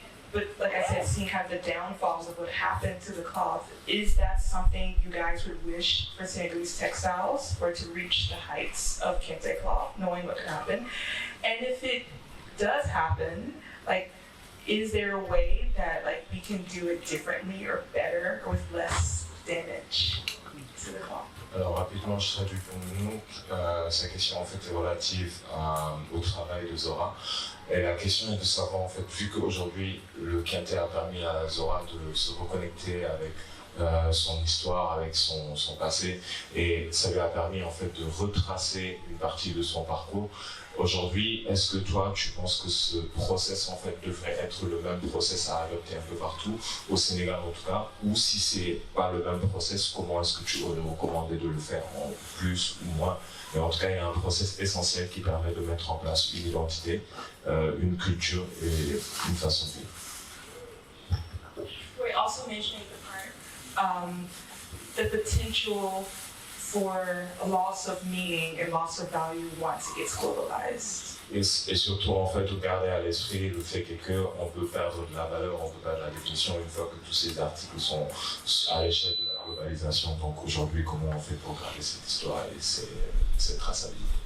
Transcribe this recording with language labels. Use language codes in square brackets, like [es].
[en] But like I said, seeing kind of the downfalls of what happened to the cloth, is that something you guys would wish for Senegalese textiles, for it to reach the heights of Kente cloth, knowing what could happen? And if it does happen, like, is there a way that like we can do it differently or better or with less damage to the cloth? [fr] Alors rapidement, je traduis pour nous. Sa question en fait est relative au travail de Zora. Et la question est de savoir en fait, vu qu'aujourd'hui le Kente a permis à Zora de se reconnecter avec son histoire, avec son passé, et ça lui a permis en fait de retracer une partie de son parcours. Aujourd'hui, est-ce que toi, tu penses que ce process en fait devrait être le même process à adopter un peu partout, au Sénégal en tout cas, ou si c'est pas le même process, comment est-ce que tu aurais recommandé de le faire en plus ou moins? Mais en tout cas, il y a un process essentiel qui permet de mettre en place une identité, une culture et une façon de vivre. [en] We're also mentioning the part, the potential for a loss of meaning and loss of value once it gets globalized. [fr] Et surtout, en fait, garder à l'esprit le fait qu'on peut perdre de la valeur, on peut perdre la définition une fois que tous ces articles sont à l'échelle de la globalisation. Donc aujourd'hui, comment on fait pour garder cette histoire et cette traçabilité?